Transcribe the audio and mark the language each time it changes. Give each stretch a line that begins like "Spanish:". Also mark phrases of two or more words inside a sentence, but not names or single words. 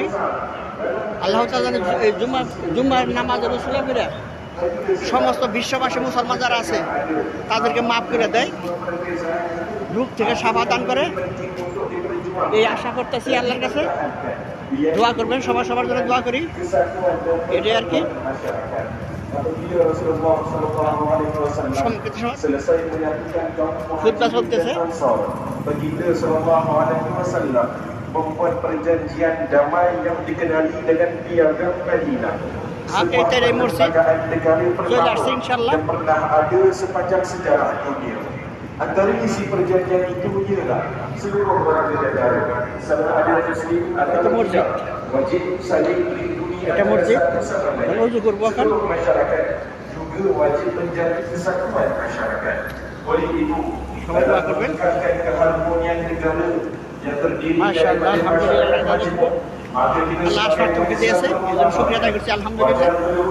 Bangla: আল্লাহ তাআলা যেন এই জুম্মার নামাজের উসিলা করে সমস্ত বিশ্ববাসী মুসলমান যারা আছে তাদেরকে মাফ করে দেয়, রূপ থেকে সাফা দান করে, এই আশা করতেছি আল্লাহর কাছে। দোয়া করবেন, সবার জন্য দোয়া করি, এটাই আর কি। খুতবা চলতেছে।
Malay: membuat perjanjian damai yang dikenali dengan piagam Madinah. Sebuah perkataan negara pertama insyaAllah yang pernah ada sepanjang sejarah dunia. Antara isi perjanjian itu ialah seluruh warga negara sama ada Muslim atau tidak wajib saling melindungi antara sama lain. Seluruh masyarakat juga wajib menjaga kesatuan masyarakat. Oleh itu, dalam meningkatkan keharmonian negara yang terdiri dari
Bangla: আল্লাহ শুকরিয়া আদায় করছি, আলহামদুলিল্লাহ।